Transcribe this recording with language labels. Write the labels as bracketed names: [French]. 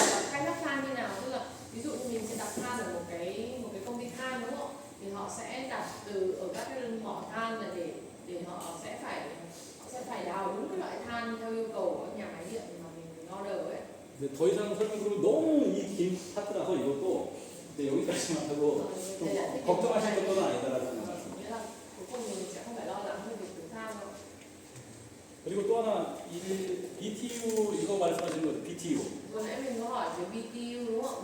[Vietnamese] Khai thác than như nào, tức là ví dụ như mình sẽ đặt than ở một cái công ty than đúng không? Thì họ sẽ đặt từ ở các cái mỏ than là để họ sẽ phải đào đúng cái loại than theo yêu cầu của nhà máy điện mà mình order ấy. [Korean] 근데 더 이상 설명드리면 너무 이 긴 파트라서 이것도 이제 여기까지만 하고 좀 걱정하실 정도는 아니다라고 생각합니다. [Vietnamese] Nghĩa là cuối cùng mình sẽ không phải lo lắng về việc từ than đâu. [Korean] 그리고 또 하나 BTU 이거 말씀하시는 거죠? [English] BTU [Vietnamese] Vừa nãy mình có hỏi về BTU đúng không?